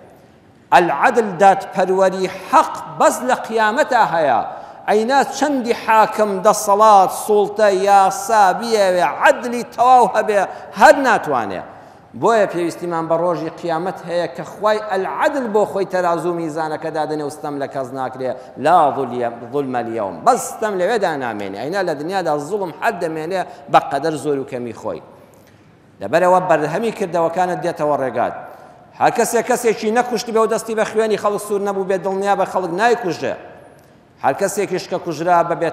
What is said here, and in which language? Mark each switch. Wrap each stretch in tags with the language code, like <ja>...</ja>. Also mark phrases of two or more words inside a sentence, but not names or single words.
<ckb>العدل دادپەروەری حەق بەس لە قیامەتا هەیە ئەینا چەندی حاکم دەسەڵات سوڵتە یاسا بیەوێ عدلی تەواو هەبێ هەر ناتوانێ بۆیە پێویستیمان بە ڕۆژی قیامەت هەیە کە خوای العدل بۆ خۆی تەرازوو میزانەکە دادنێ و ستەم لە کەس ناکرێ</ckb> <ar>لا ظلم اليوم</ar> <ckb>بەس ستەم لەوێدا نامێنێ ئەینا لە دنیادا زوڵم حەد دەمێنێ بە قەدەر زۆر و کەمی خۆی لەبەرەوە بەرهەمی کردەوەکانت دێتەوە ڕێگات هەر کەسێکی نەکوشتی بێ و دەستی بە خوێنی خەڵک سوور نەبوو بێت دڵنیا بە خەڵک نایکوژێ هەر کەسێکیش کە کوژرا بەبێت</ckb>